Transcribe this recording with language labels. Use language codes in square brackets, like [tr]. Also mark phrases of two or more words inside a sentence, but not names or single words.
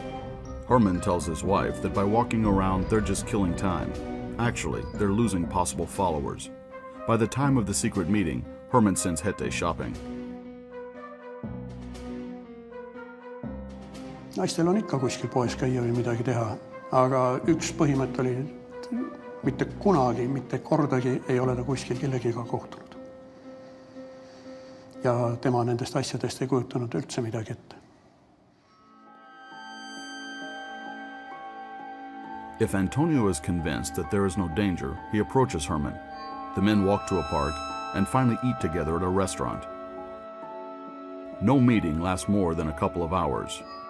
[en] Herman tells his wife that by walking around, they're just killing time. Actually, they're losing possible followers. By the time of the secret meeting, Herman sends Hette shopping. [et] Naistel on ikka kuskil poes käia või midagi teha, aga üks põhimõte oli, mitte kunagi, mitte kordagi ei ole ta kuskil kellegiga kohtunud. Ja tema nendest asjadest ei kujutanud üldse midagi ette. [en] If Antonio is convinced that there is no danger, he approaches Herman. The men walk to a park and finally eat together at a restaurant. No meeting lasts more than a couple of hours.